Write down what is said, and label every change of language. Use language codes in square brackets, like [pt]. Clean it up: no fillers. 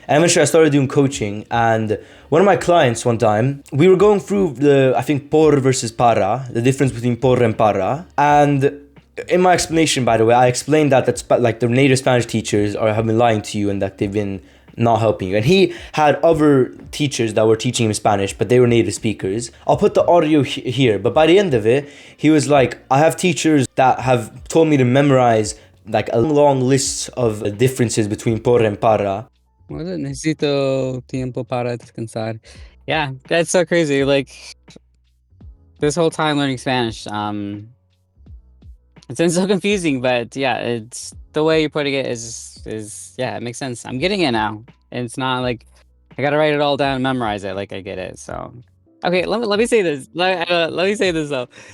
[en] And eventually I started doing coaching, and one of my clients one time, we were going through I think, por versus para, the difference between por and para, and in my explanation, by the way, I explained that like the native Spanish teachers have been lying to you and that they've been not helping you. And he had other teachers that were teaching him Spanish, but they were native speakers. I'll put the audio here, but by the end of it, he was like, I have teachers that have told me to memorize like a long list of differences between por and para. [es] Well, necesito tiempo para descansar. [en] Yeah, that's so crazy. Like, this whole time learning Spanish, it's been so confusing, but yeah, it's the way you're putting it is yeah, it makes sense. I'm getting it now. And it's not like I gotta write it all down and memorize it. Like, I get it. So okay, let me say this. Let me say this though.